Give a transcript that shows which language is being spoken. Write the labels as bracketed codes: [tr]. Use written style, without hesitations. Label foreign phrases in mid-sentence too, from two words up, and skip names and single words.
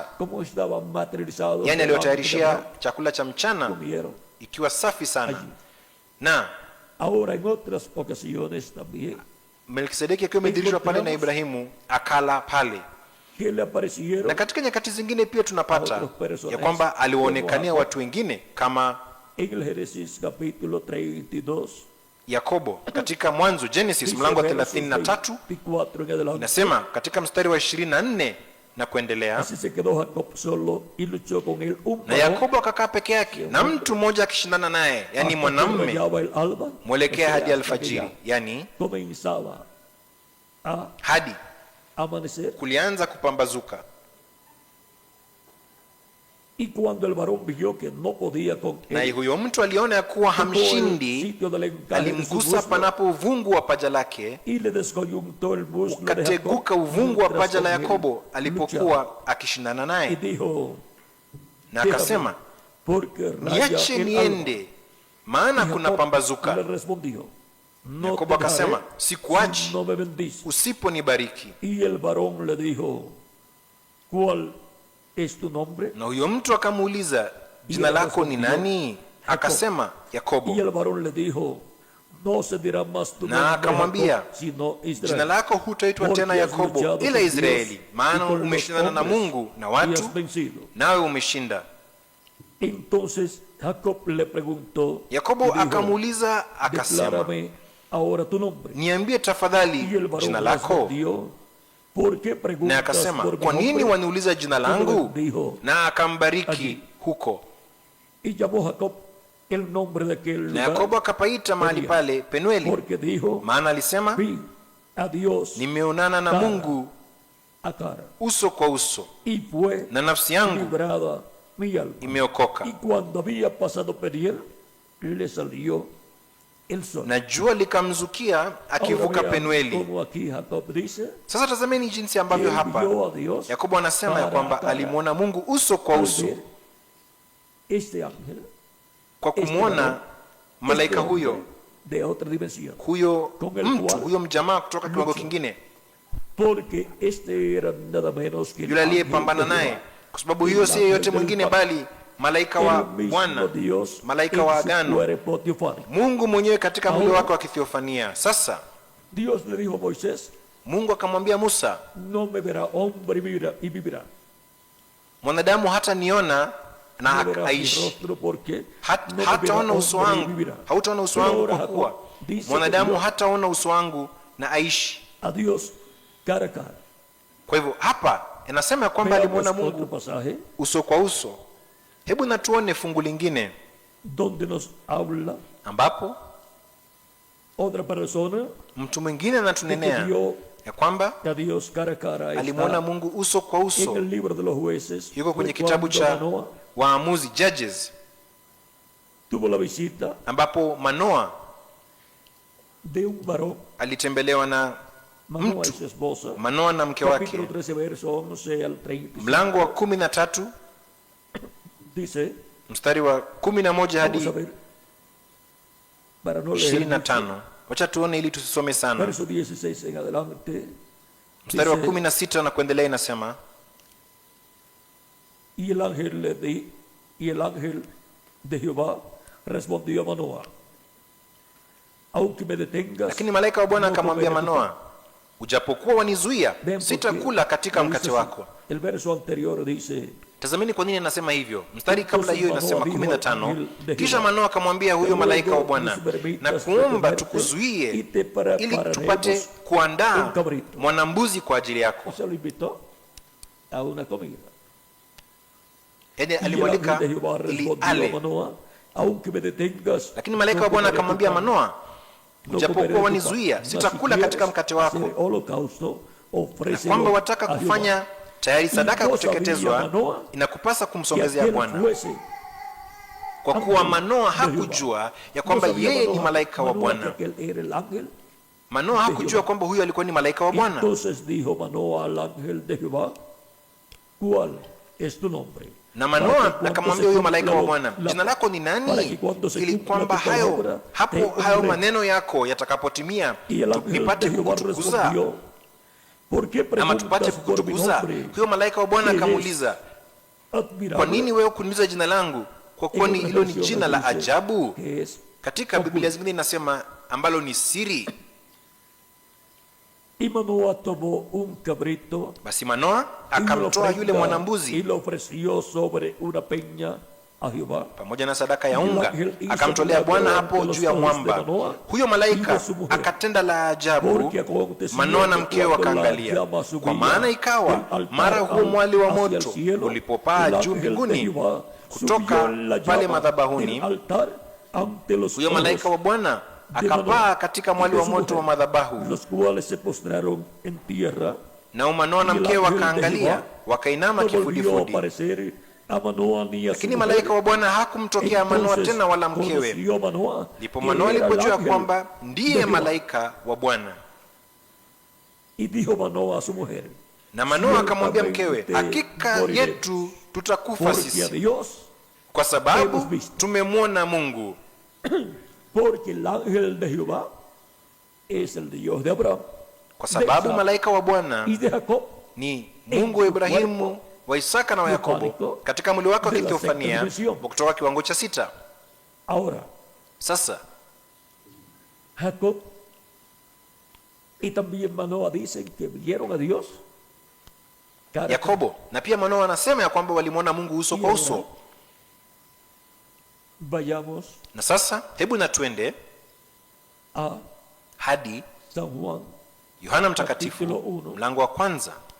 [es] Como estaban materializados, [sw] yani [es] delante de [sw] aliwatayarishia Abraham, chakula cha mchana [es] comieron [sw] ikiwa safi sana. [es] allí. [sw] Na [es] Ahora en otras ocasiones también [sw] Melkisedeki akiwa amedhihirishwa pale na Ibrahimu akala pale. [es] que le aparecieron [sw] Na katika nyakati zingine pia tunapata ya kwamba aliwaonekania watu wengine kama [es] en el Génesis capítulo 32, [sw] Yakobo katika Mwanzo, Genesis mlango wa [es] versos 33 24 en adelante. [sw] inasema katika mstari wa 24 na kuendelea, [es] Así se quedó Jacob solo y luchó con él un [sw] na [es] varón [sw] Yakobo akakaa peke yake na mtu mmoja akishindana naye, yani [es] hasta que [sw] mwanamume, [es] rayaba el alba, [sw] mwelekea [es] o sea, [sw] hadi [es] hasta que [sw] alfajiri, ya yani [es] comenzaba a [sw] hadi [es] amanecer. [sw] kulianza kupambazuka. [es] Y cuando el varón vio que no podía con [sw] Na [es] él, [sw] huyo mtu aliona ya kuwa hamshindi, alimgusa panapo uvungu wa paja lake, [es] y le descoyuntó el muslo de [sw] ukateguka [es] Jacob [sw] uvungu wa [es] mientras [sw] paja la [es] con él [sw] Yakobo alipokuwa akishindana [es] y [sw] naye, [es] dijo, [sw] na akasema, [es] porque raya [sw] niache [es] el [sw] niende, maana [es] alba. Y [sw] kuna [es] Jacob [sw] pambazuka. [es] le respondió, no [sw] Yakobo [es] te dejaré [sw] akasema, [es] si [sw] sikuachi [es] no me bendices. [sw] usiponibariki. [es] Y el varón le dijo, ¿cuál es tu nombre? [sw] Na huyo mtu akamuuliza, jina lako ni nani? Akasema, Yakobo. [es] Y el varón le dijo, no se dirá más tu [sw] Na [es] nombre [sw] akamwambia, [es] Jacob, sino [sw] jina [es] Israel, [sw] lako hutaitwa [es] porque [sw] tena [es] has [sw] Yakobo [es] luchado [sw] ila [es] con [sw] Israeli, [es] Dios y [sw] maana [es] con los [sw] umeshindana na [es] hombres [sw] Mungu na [es] y [sw] watu, [es] has vencido. [sw] nawe umeshinda. [es] Entonces Jacob le preguntó, [sw] Yakobo [es] y dijo, [sw] akamuuliza akasema, [es] declárame ahora tu nombre. [sw] niambie [es] Y el [sw] tafadhali [es] varón [sw] jina lako. [es] respondió, ¿por qué [sw] Na [es] preguntas [sw] akasema, [es] por mi [sw] kwa nini [es] nombre? [sw] waniuliza jina [es] Y [sw] langu? [es] dijo, [sw] Na akambariki [es] allí. [sw] huko. [es] y llamó Jacob el nombre de aquel [sw] Na [es] lugar, [sw] Yakobo akapaita mahali pale Penueli, [es] porque dijo, [sw] maana alisema, [es] vi a Dios [sw] nimeonana na [es] cara [sw] Mungu [es] a cara, [sw] uso kwa uso, [es] y fue [sw] na nafsi yangu [es] librada mi alma. [sw] imeokoka. [es] Y cuando había pasado Peniel, le salió el sol. [sw] Na jua likamzukia akivuka [es] Ahora vean [sw] Penueli. [es] cómo aquí Jacob dice [sw] Sasa tazameni jinsi [es] que [sw] ambavyo [es] él [sw] hapa [es] vio a Dios [sw] Yakobo anasema ya [es] cara [sw] kwamba [es] a cara. [sw] alimwona Mungu uso kwa [es] Al [sw] uso. [es] ver este ángel, [sw] Kwa kumwona malaika [es] este hombre [sw] huyo, [es] de otra dimensión, [sw] huyo [es] Con el [sw] mtu, [es] cual [sw] huyo mjamaa kutoka kiwango [es] luchó. [sw] kingine, [es] porque este era nada menos que el [sw] yule [es] ángel [sw] aliyepambana [es] de Jehová, [sw] naye, kwa sababu huyo si yeyote mwingine bali malaika wa [es] el mismo [sw] Bwana, [es] Dios [sw] malaika wa [es] en su [sw] agano, [es] cuerpo teofánico. [sw] Mungu mwenyewe katika mwili [es] Ahora, [sw] wake wa kithiofania. Sasa [es] Dios le dijo a Moisés, [sw] Mungu akamwambia Musa, [es] no me verá hombre y vivirá. [sw] mwanadamu hata niona na [es] No verá mi [sw] aishi, [es] rostro porque no me [sw] hataona [es] verá [sw] uso [es] hombre y [sw] wangu, [es] vivirá. [sw] hautaona uso [es] Pero [sw] wangu [es] ahora [sw] kwa kuwa [es] Jacob dice que [sw] mwanadamu [es] Dios [sw] hataona uso wangu na aishi. [es] a Dios cara a cara. [sw] Kwa hivyo hapa inasema ya kwamba [es] Veamos [sw] alimwona [es] otro [sw] Mungu [es] pasaje [sw] uso kwa uso. Hebu na tuone fungu lingine [es] donde nos habla [sw] ambapo [es] otra persona [sw] mtu mwingine [es] que [sw] anatunenea [es] vio [sw] ya kwamba [es] a Dios cara a cara. [sw] alimwona [es] Está [sw] Mungu uso kwa [es] en [sw] uso. [es] el libro de los jueces. [sw] Yuko kwenye [es] Fue [sw] kitabu [es] cuando [sw] cha Manoa Waamuzi, Judges, [es] tuvo la visita [sw] ambapo Manoa [es] de un varón, [sw] alitembelewa na [es] Manoa y su esposa. [sw] Manoa na mke [es] Capítulo [sw] wake. [es] 13, verso 11 al 30. [sw] Mlango wa 13 [es] Dice, [sw] mstari wa 11 [es] vamos a [sw] hadi [es] ver, para no leer mucho, [sw] 25. Wacha tuone ili tusisome sana. [es] verso 16 en adelante. [sw] Mstari wa [es] Dice, [sw] 16 na kuendelea inasema, [es] y el ángel de Jehová respondió a Manoa, aunque me detengas, [sw] lakini malaika wa Bwana [es] no [sw] akamwambia [es] comeré tu [sw] Manoa, ujapokuwa wanizuia, [es] pan. Ven, [sw] sitakula [es] porque [sw] katika [es] dice [sw] mkate [es] así. [sw] wako. [es] El verso anterior dice, [sw] Tazameni kwa nini anasema hivyo. Mstari kabla [es] Entonces [sw] hiyo inasema [es] Manoa dijo al [sw] 15, [es] ángel de [sw] kisha [es] Jehová, [sw] Manoa akamwambia huyo [es] "Luego [sw] malaika wa [es] nos [sw] Bwana, [es] permitas [sw] na kuomba [es] detenerte [sw] tukuzuie [es] y te [sw] ili [es] prepararemos [sw] tupate kuandaa [es] un cabrito." [sw] mwanambuzi kwa ajili yako. [es] Y se lo invitó a una comida. [sw] Yaani [es] Y el ángel [sw] alimwalika [es] de Jehová [sw] ili [es] respondió a [sw] ale, [es] Manoa, aunque me detengas, [sw] lakini malaika [es] no [sw] wa Bwana [es] comeré tu [sw] akamwambia [es] pan, [sw] Manoa, [es] no comeré [sw] ujapokuwa [es] tu pan, [sw] wanizuia, [es] mas [sw] sitakula [es] si [sw] katika [es] quieres [sw] mkate wako. [es] hacer holocausto, [sw] Na [es] ofrécelo [sw] kwamba wataka [es] a Jehová. [sw] kufanya tayari sadaka ya [es] Y no sabía [sw] kuteketezwa, [es] Manoa [sw] inakupasa [es] que [sw] kumsongezea [es] aquel [sw] Bwana. [es] fuese. [sw] Kwa kuwa Manoa hakujua ya kwamba [es] No sabía [sw] yeye ni [es] Manoa- [sw] malaika wa [es] Manoa que [sw] Bwana. [es] aquel era el ángel. [sw] Manoa hakujua kwamba huyo alikuwa ni malaika wa Bwana. [es] Entonces dijo Manoa al ángel de Jehová, ¿cuál es tu nombre? [sw] Na [es] Para que [sw] Manoa [es] cuando [sw] akamwambia [es] se [sw] huyo malaika wa [es] cumpla [sw] Bwana, [es] la- [sw] jina lako ni [es] para [sw] nani? [es] que cuando se [sw] Ili [es] cumpla [sw] kwamba [es] tu palabra, te [sw] hayo [es] honre. [sw] maneno yako yatakapotimia, [es] Y el ángel [sw] ipate [es] de Jehová [sw] kukutukuza [es] respondió, ¿por qué [sw] ama tupate [es] preguntas por mi [sw] kukutukuza. [es] nombre? [sw] Huyo malaika wa Bwana [es] Que es [sw] akamuuliza, [es] admirable. [sw] kwa nini wewe kuniuliza jina langu? Kwa kuwa [es] En [sw] ni [es] otras [sw] hilo ni [es] versiones [sw] jina la [es] dice [sw] ajabu. [es] que es [sw] Katika Biblia zingine inasema ambalo ni siri. [es] Y Manoa tomó un cabrito [sw] Basi Manoa [es] y lo [sw] akamtoa yule [es] ofrenda, y [sw] mwanambuzi [es] lo ofreció sobre una peña a Jehová. [sw] pamoja na sadaka ya [es] Y el [sw] unga, [es] ángel hizo [sw] akamtolea Bwana [es] milagro [sw] hapo [es] ante los [sw] juu ya [es] ojos de [sw] mwamba. [es] Manoa [sw] Huyo [es] y [sw] malaika [es] de su mujer. [sw] akatenda la ajabu, [es] Porque aconteció [sw] Manoa na [es] que [sw] mkewe [es] cuando la [sw] wakaangalia. [es] llama subía [sw] Kwa maana ikawa [es] del altar [sw] mara huo mwali wa [es] hacia el [sw] moto [es] cielo, [sw] ulipopaa [es] el [sw] juu [es] ángel de [sw] mbinguni [es] Jehová [sw] kutoka [es] subió la [sw] pale [es] llama [sw] madhabahuni, [es] del altar ante los [sw] huyo malaika [es] ojos [sw] wa Bwana [es] de [sw] akapaa [es] Manoa [sw] katika [es] y [sw] mwali [es] de [sw] wa [es] su [sw] moto wa [es] mujer, [sw] madhabahu, [es] los cuales se postraron en tierra. [sw] nao Manoa na [es] Y el [sw] mkewe [es] ángel de [sw] wakaangalia, [es] Jehová [sw] wakainama [es] no volvió a [sw] kifudifudi. [es] aparecer [sw] Lakini malaika wa Bwana hakumtokea Manoa tena wala mkewe. Ndipo Manoa alipojua kwamba ndiye malaika wa Bwana. Na Manoa akamwambia mkewe, hakika yetu tutakufa sisi, kwa sababu tumemwona Mungu. Kwa sababu malaika wa Bwana ni Mungu wa Ibrahimu, wa Isaka na wa Yakobo, katika mwili wake wa kithiofania kutoka kiwango cha 6. Sasa [es] Jacob y también Manoa dicen que vieron a Dios. [sw] Yakobo na pia Manoa anasema ya kwamba walimwona Mungu uso kwa uso. [es] Vayamos. [sw] Na sasa hebu na tuende hadi [es] San Juan, [sw] Yohana Mtakatifu mlango wa 1.